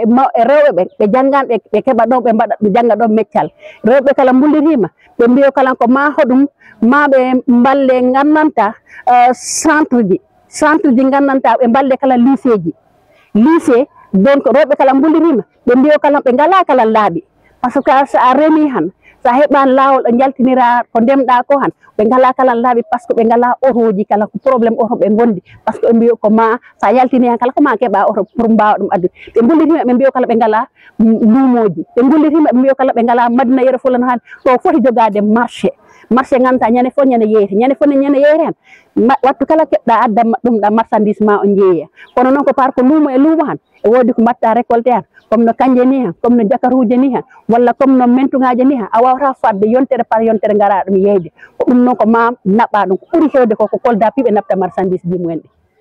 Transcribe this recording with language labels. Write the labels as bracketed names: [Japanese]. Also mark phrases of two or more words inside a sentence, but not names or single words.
[Fula] rewɓe ɓe janggani ɓe keɓa ɗon ɓe mbaɗa ɓe jangga ɗon meccal rewɓe kala mbulirima ɓe mbiyo kala ko ma hoɗum ma ɓe mballe gandanta centre ji gandanta ɓe mballe kala lycée donc rewɓe kala mbulirima ɓe mbiyo kala ɓe ngala kala laaɓi [French] par ce que [Fula] so a remi han sa heɓani lawol ɗo jaltinira ko ndemɗa ko han ɓe ngala kala laaɓi [French] par ce que [Fula] ɓe ngala otoji kala ko probléme oto ɓe gondi [French] par ce que [Fula] ɓe mbiyo ko ma sa yaltini han kala ko ma keeɓa oto pour mbawa ɗum addude ɓe gullirima ɓe mbiyo kala ɓe ngala luumoji ɓe gullirima ɓe mbiyo kala ɓe ngala Madina Yoro Fula no hani to foti jogade marché ganduɗa ñande fof ñande yeeyete hen wattu kala keɓɗa adda ɗum ɗa marchandise ma o jeeya kono noon ko par ko luumo e luumo han e wodi ko mbatta récolté han comme no kanje ni han comme no jakaruji ni han walla comme no mentugaji ni han a wawata fadde yontere par yontere gara ɗum yeyde ko ɗum noon ko ma naɓa ɗum ko ɓuuri hewde ko Kolda piɓe nabta marchandise ji mumen ɗi